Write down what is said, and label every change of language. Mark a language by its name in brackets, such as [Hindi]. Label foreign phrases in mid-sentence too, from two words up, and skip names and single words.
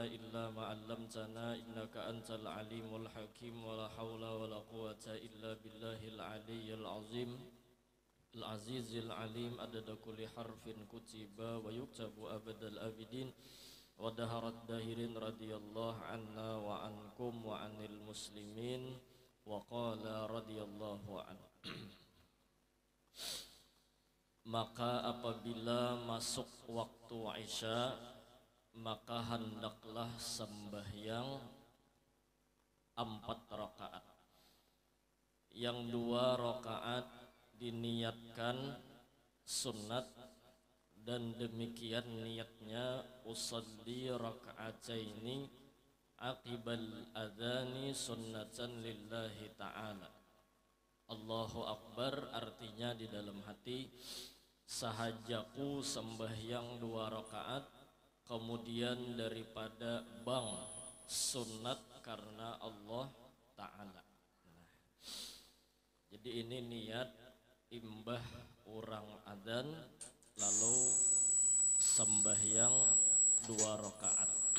[Arabic] إلا ما علمتنا إنك أنت العليم الحكيم ولا حول ولا قوة إلا بالله العلي العظيم العزيز العليم عدد كل حرف كتب ويكتب أبد الآبدين ودهر الداهرين رضي الله عنا وعنكم وعن المسلمين وقال رضي الله عنه. [Malay] Maka apabila masuk waktu Isya, maka hendaklah sembahyang 4 rakaat. Yang 2 rakaat diniatkan sunat dan demikian niatnya [Arabic] أصلي ركعتين عقيب الأذان سنة لله تعالى. الله أكبر [Malay] artinya di dalam hati sahajaku sembahyang 2 rakaat kemudian daripada bang sunat karena [Arabic] الله تعالى. [Malay] Jadi ini niat imbah orang adzan lalu sembahyang 2 rakaat.